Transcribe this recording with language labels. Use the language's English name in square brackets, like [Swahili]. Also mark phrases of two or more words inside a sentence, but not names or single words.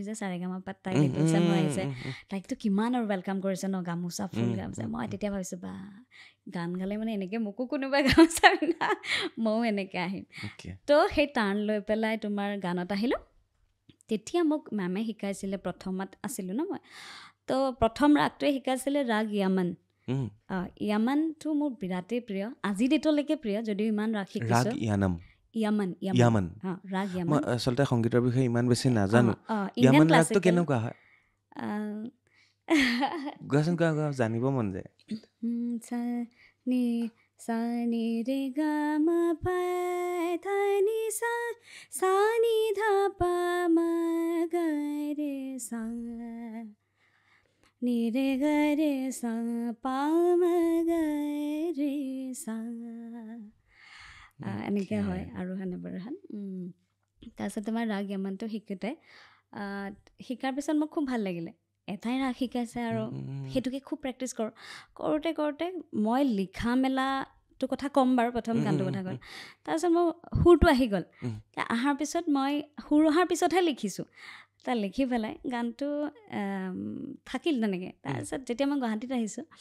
[Assamese] যে চাৰেগামাপাত তাই ৰিহাৰ্চেল হৈ আহিছে তাইকতো কিমান আৰু ৱেলকাম কৰিছে ন গামোচা ফুল গামোচা মই তেতিয়া ভাবিছোঁ বা গান গালে মানে এনেকৈ মোকো কোনোবাই গামোচা পিন্ধা ময়ো এনেকৈ আহিম তো সেই টাৰ্ণ লৈ পেলাই তোমাৰ গানত আহিলোঁ তেতিয়া মোক মেমে শিকাইছিলে প্ৰথমত আছিলোঁ ন মই তো প্ৰথম ৰাগটোৱে শিকাইছিলে ৰাগ য়ামন য়ামনটো মোৰ বিৰাটেই প্ৰিয় আজি ডেটলৈকে প্ৰিয় যদিও ইমান ৰাগ শিকিছোঁ য়ামন ৰাগ য়ামন মই আচলতে সংগীতৰ বিষয়ে ইমান বেছি নাজানো য়ামন ৰাগটো কেনেকুৱা হয় গোৱাচোন গোৱা জানিব মন যায় sa ni re ga ma pa tha ni sa ni dha pa ma ga re sa ni re ga re sa pa ma ga re sa এনেকৈ হয় আৰু হানেবাৰহান তাৰপিছত তোমাৰ ৰাগ য়ামনটো শিকোঁতে শিকাৰ পিছত মোক খুব ভাল লাগিলে এটাই ৰাগ শিকাইছে আৰু সেইটোকে খুব প্ৰেক্টিছ কৰোঁতে মই লিখা মেলাটো কথা ক'ম বাৰু প্ৰথম গানটোৰ কথা ক'ম তাৰপিছত মোৰ সুৰটো আহি গ'ল অহাৰ পিছত মই সুৰ অহাৰ পিছতহে লিখিছোঁ তাত লিখি পেলাই গানটো থাকিল তেনেকৈ তাৰপিছত যেতিয়া মই গুৱাহাটীত আহিছোঁ